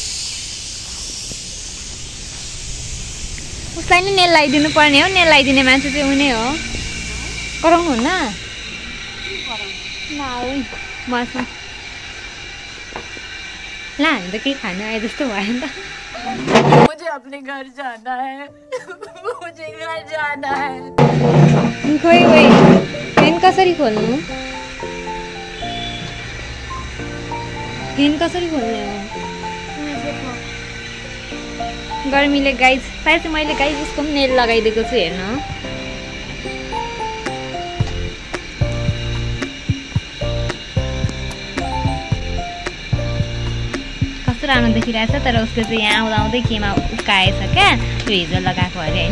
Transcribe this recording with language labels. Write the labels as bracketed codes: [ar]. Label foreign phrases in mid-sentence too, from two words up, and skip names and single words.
[ne] उसलाई नि नेल लगाइदिनु पर्ने हो। नेल लगाइदिने मान्छे चाहिँ उनी हो। कराउनु हुन्न बस्नु ला हामी त केही खानु आए जस्तो भयो नि त। [hi] मुझे अपने घर जाना है। मुझे घर जाना है। [ne] खोइ खोइ फेन कसरी खोल्नु? फेन कसरी खोल्ने हो? गर्मीले गाइज सायद चाहिँ मैले गाइज उसको पनि नेल लगाइदिएको छु हेर्नु। राम्रो देखिरहेछ तर उसले चाहिँ यहाँ आउँदा आउँदै केमा उकाएछ क्या त्यो हिजो लगाएको अरे होइन।